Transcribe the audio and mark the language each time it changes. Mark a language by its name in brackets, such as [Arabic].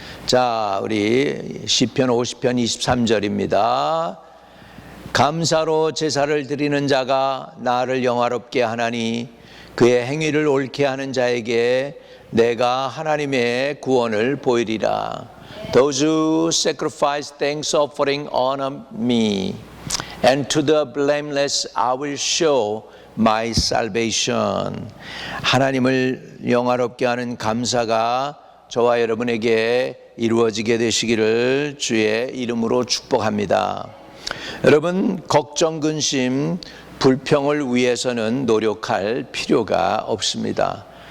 [Korean] 자, 우리 시편 50편 23절입니다. 감사로 제사를 드리는 자가 나를 영화롭게 하나니 그의 행위를 옳게 하는 자에게 내가 하나님의 구원을 보이리라. [English] Those who sacrifice thanks offering honor me, and to the blameless I will show my salvation. [Korean] 하나님을 영화롭게 하는 감사가 저와 여러분에게 이루어지게 되시기를 주의 이름으로 축복합니다. 여러분, 걱정, 근심, 불평을 위해서는 노력할 필요가 없습니다.